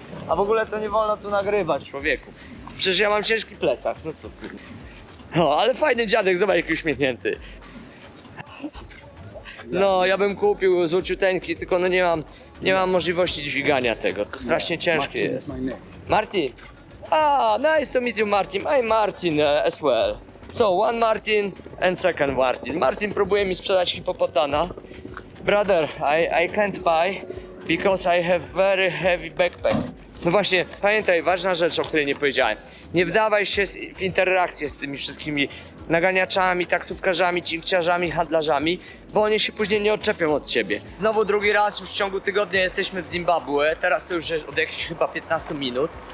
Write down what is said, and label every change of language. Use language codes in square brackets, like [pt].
[pl] A w ogóle to nie wolno tu nagrywać, człowieku. Przecież ja mam ciężki plecak, no co ty. No, ale fajny dziadek, zobacz jaki uśmiechnięty. No, ja bym kupił złociuteńki, tylko no nie mam możliwości dźwigania tego, to strasznie ciężkie jest. [en] is my name. Martin! Ah, nice to meet you, Martin. I'm Martin as well. So, one Martin and second Martin. [pl] Martin próbuje mi sprzedać hipopotana. [en] Brother, I can't buy because I have very heavy backpack. [pl] No właśnie, pamiętaj, ważna rzecz, o której nie powiedziałem. Nie wdawaj się w interakcję z tymi wszystkimi naganiaczami, taksówkarzami, cinkciarzami, handlarzami, bo oni się później nie odczepią od ciebie. Znowu drugi raz już w ciągu tygodnia jesteśmy w Zimbabwe, teraz to już jest od jakichś chyba 15 minut.